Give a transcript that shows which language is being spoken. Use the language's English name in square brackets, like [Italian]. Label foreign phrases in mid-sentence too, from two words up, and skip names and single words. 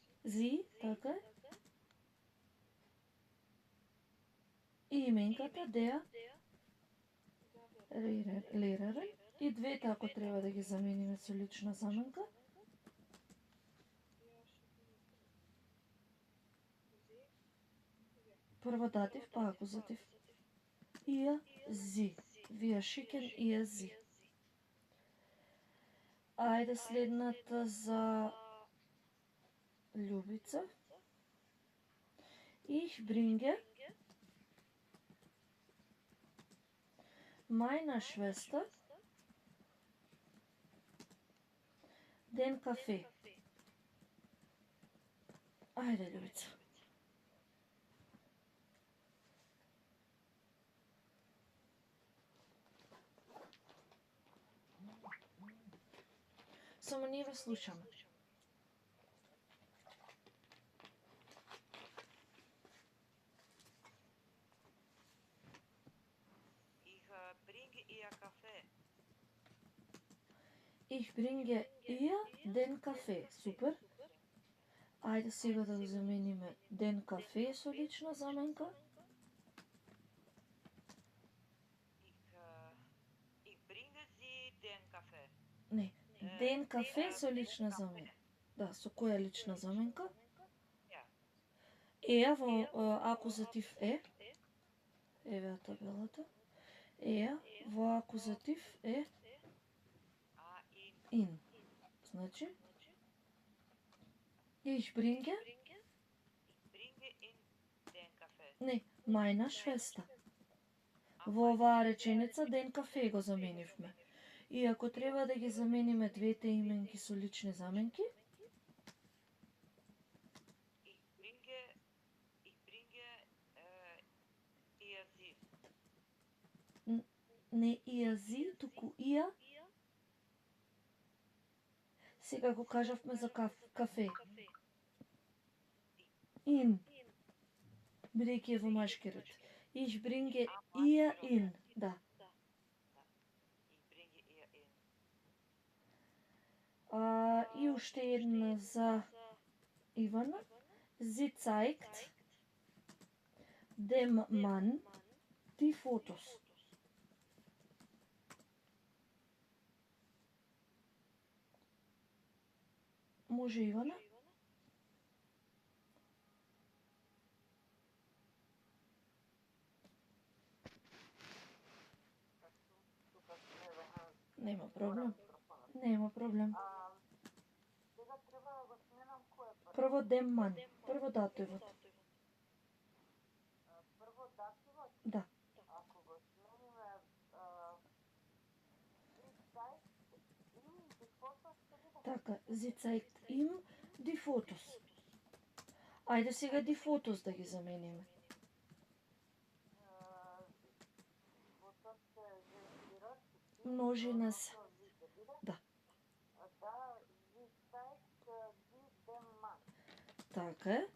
[Macedonian] зи, така е. И именката деа, леререн. И двете ако треба да ги замениме со лична заменка. Прво датив, па акузатив. Ија, [German] зи. Wir schicken ihr sie. [Macedonian] Ајде следната за Љубица. [German] Ich bringe meiner Schwester den Kaffee. [Macedonian] Ајде, Љубица. Само ние ве слушаме. [German] Ich bringe ihr den Kaffee. [Macedonian] Супер. Ајде сега да го замениме [German] den Kaffee [Macedonian] со лична заменка. [German] Ich bringe sie den Kaffee. [Macedonian] Не, [German] den Kaffee [Macedonian] со лична заменка. Да, со која лична заменка? Во акузатив е. Еве табелата. Во акузатив е in. Значи, [German] ich bringe in den Kaffee. [Macedonian] Не, [German] meiner Schwester. [Macedonian] Во оваа реченица [German] den Kaffee [Macedonian] го заменивме. И ако треба да ги замениме двете именки со лични заменки, [German] Ich bringe ihr sie. [Macedonian] не [German] ihr sie, [Macedonian] туку ија. Сега го кажавме за кафе. In. Бидејќи е во машки род. [German] Ich bringe ihr in. Да. Ich bringe ihr in. [Macedonian] И уште една за Ивана. [German] Sie zeigt dem Mann die Fotos. [Macedonian] Може Ивана? Нема проблем. Нема проблем. Сега треба да го сменам кој е Прво демман. Прво дативот. прво дативот. Да. Ако го смениме Така, [German] sie zeigt ihm die Fotos. [Macedonian] Ајде сега [German] die Fotos [Macedonian] да ги замениме. Множина се. Да. Така е.